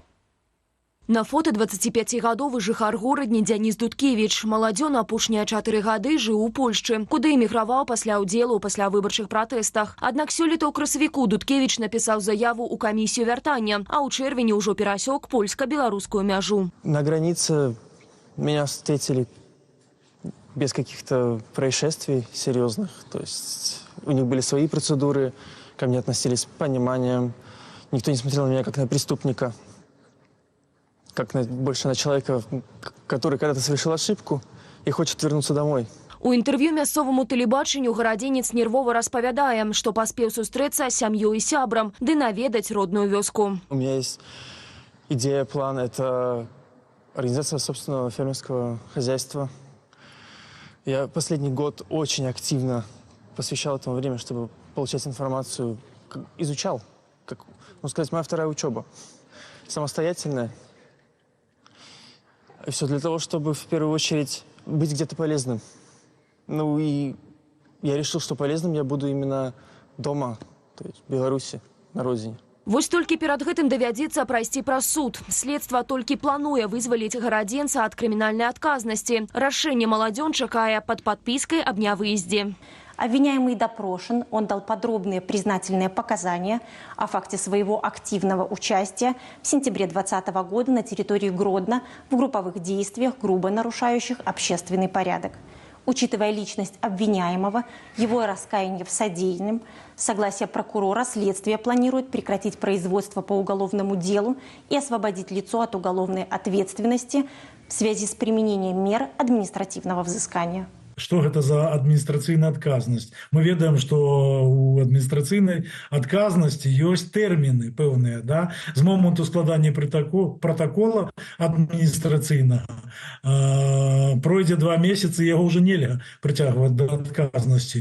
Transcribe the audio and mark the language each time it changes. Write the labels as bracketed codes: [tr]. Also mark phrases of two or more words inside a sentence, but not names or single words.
[be] На фото 25-гадовы жыхар горадні Дзяніс Дудкевіч. Маладзён апошнія 4 гады жыў у Польшчы, куды эміграваў пасля ўдзелу ў паслявыбарчых пратэстах. Аднак сёлета ў красавіку Дудкевіч напісаў заяву ў камісію вяртання, а ў чэрвені ўжо перасёк польска-беларускую мяжу. [ru] На границе меня встретили без каких-то происшествий серьезных. То есть у них были свои процедуры, ко мне относились с пониманием. Никто не смотрел на меня как на преступника. Больше на человека, который когда-то совершил ошибку и хочет вернуться домой. [be] У інтэрв'ю мясцоваму тэлебачанню гарадзенец нервова распавядае, што паспеў сустрэцца з сям'ёй і сябрам, ды наведаць родную вёску. [ru] У меня есть идея, план. Это организация собственного фермерского хозяйства. Я последний год очень активно посвящал этому время, чтобы получать информацию. Изучал. Можно сказать, моя вторая учеба. Самостоятельная. И все для того, чтобы в первую очередь быть где-то полезным. Ну и я решил, что полезным я буду именно дома, то есть в Беларуси, на родине. [be] Вось толькі перад гэтым давядзецца прайсці праз суд. Следства толькі плануе вызваліць гарадзенца ад крымінальнай адказнасці. Рашэнне маладзён чакае [ru] под подпиской об [be] нявыездзе. [ru] Обвиняемый допрошен, он дал подробные признательные показания о факте своего активного участия в сентябре 2020 года на территории Гродно в групповых действиях, грубо нарушающих общественный порядок. Учитывая личность обвиняемого, его раскаяние в содеянном, согласие прокурора, следствие планирует прекратить производство по уголовному делу и освободить лицо от уголовной ответственности в связи с применением мер административного взыскания. [be] Што гэта за адміністрацыйная адказнасць? Мы ведаем, што у адміністрацыйнай адказнасці ёсць тэрміны пэўныя, да? З моманту складання протакола адміністрацыйнага пройдзе 2 месяцы, яго ўжо нельга прыцягваць да адказнасці.